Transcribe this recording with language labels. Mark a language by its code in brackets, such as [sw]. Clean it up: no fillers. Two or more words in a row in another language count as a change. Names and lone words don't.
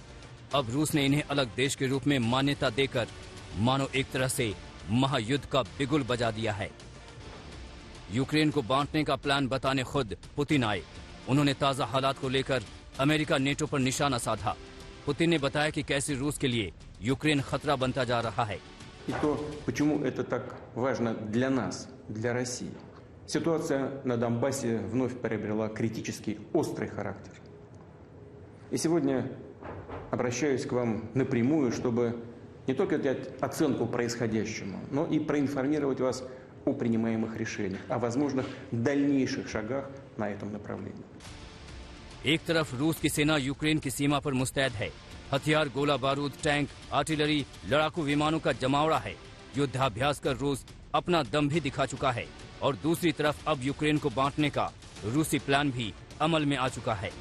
[hi] अब रूस ने इन्हें अलग देश के रूप में मान्यता देकर मानो एक तरह से महायुद्ध का बिगुल बजा दिया है। यूक्रेन को बांटने का प्लान बताने खुद पुतिन आए। उन्होंने ताजा हालात को लेकर अमेरिका नेटो पर निशाना साधा। पुतिन ने बताया कि कैसे रूस के लिए यूक्रेन खतरा बनता जा रहा है। [ru] И то, почему это так важно для нас, для России. Ситуация на Донбассе вновь приобрела критический, острый характер. И сегодня обращаюсь к вам напрямую, чтобы не только дать оценку происходящему, но и проинформировать вас о принимаемых решениях, о возможных дальнейших шагах на этом направлении. [hi] एक तरफ रूस की सेना यूक्रेन की सीमा पर मुस्तैद है। हथियार, गोला बारूद, टैंक, आर्टिलरी, लड़ाकू विमानों का जमावड़ा है। युद्धाभ्यास कर रूस अपना दम भी दिखा चुका है। और दूसरी तरफ अब यूक्रेन को बांटने का रूसी प्लान भी अमल में आ चुका है।